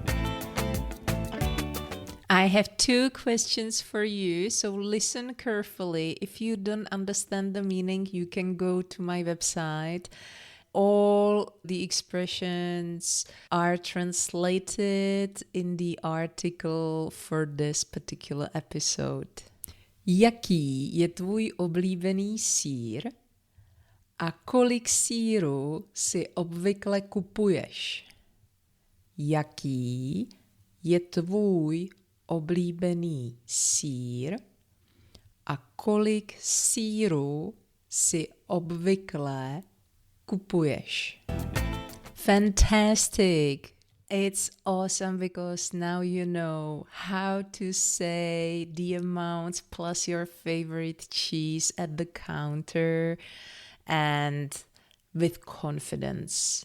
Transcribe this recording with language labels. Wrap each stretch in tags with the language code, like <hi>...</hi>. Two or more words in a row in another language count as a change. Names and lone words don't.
<en>I have 2 questions for you, so listen carefully. If you don't understand the meaning, you can go to my website. All the expressions are translated in the article for this particular episode.</en> <cs>Jaký je tvůj oblíbený sýr a kolik sýru si obvykle kupuješ? Jaký je tvůj oblíbený sýr a kolik sýru si obvykle kupuješ?</cs> <en>Fantastic! It's awesome because now you know how to say the amounts plus your favorite cheese at the counter and with confidence.</en>